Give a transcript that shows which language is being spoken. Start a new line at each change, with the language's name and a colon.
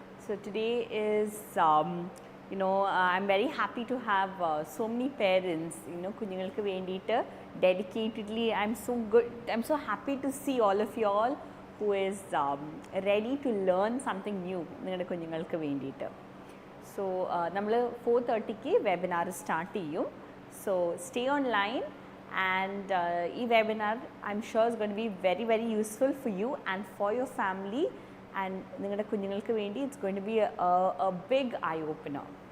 English: So today is, I'm very happy to have so many parents,
Malayalam: കുഞ്ഞുങ്ങൾക്ക് വേണ്ടിയിട്ട്
English: dedicatedly, I'm so happy to see all of you all who is ready to learn something new
Malayalam: നിങ്ങളുടെ കുഞ്ഞുങ്ങൾക്ക് വേണ്ടിയിട്ട്. So നമ്മൾ 4:30ക്ക് webinar start ചെയ്യും.
English: So stay online. And e-webinar I'm sure is going to be very, very useful for you and for your family, and
Malayalam: ningada kunyungalku vendi
English: it's going to be a big eye opener.